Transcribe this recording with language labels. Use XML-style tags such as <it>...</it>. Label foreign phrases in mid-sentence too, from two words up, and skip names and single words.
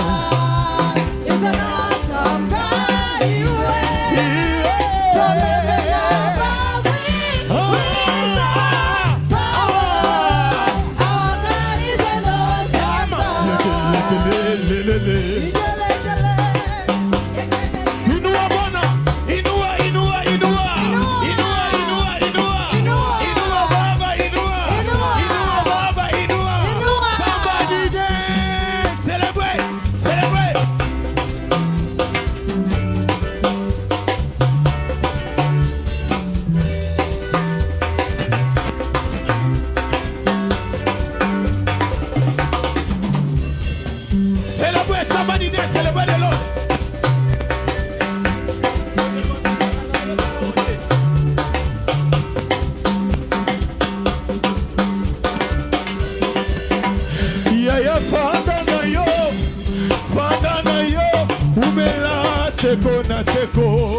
<en>Is an awesome God. He reigns from heaven above with all power. Our God is an awesome God.</en> <sw>Inua Bwana, inua, inua, inua. Inua, inua, inua. Inua Baba, inua. Inua Baba, inua.</sw> <en>Somebody dance. Celebrate, celebrate. Celebrate, somebody dance, celebrate the Lord.</en> <ln>Yaya fanda na yo, umela seko na seko.</ln>